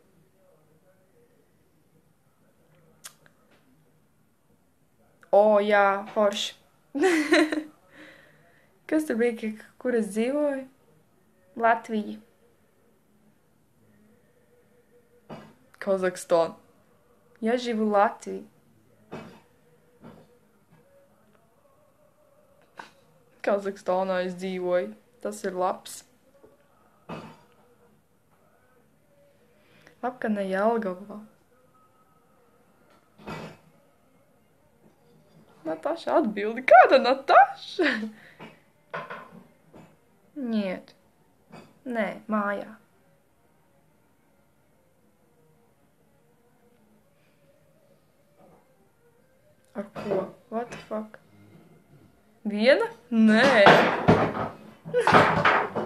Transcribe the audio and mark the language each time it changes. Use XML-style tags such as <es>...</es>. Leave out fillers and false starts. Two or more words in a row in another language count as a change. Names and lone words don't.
<lv>Jā, forši. Kas tur bija, kur es dzīvoju? Latvija. Kazahstāna.</lv> <ru>Я живу в Латвии.</ru> <lv>Kazahstānā es dzīvoju. Tas ir labs. Labi, ka ne Jelgavā. Nataša atbildi. Kāda Nataša? Niet. Nē, mājā. Ar ko?</lv> <en>What the fuck?</en> <lv>Viena? Nē.</lv>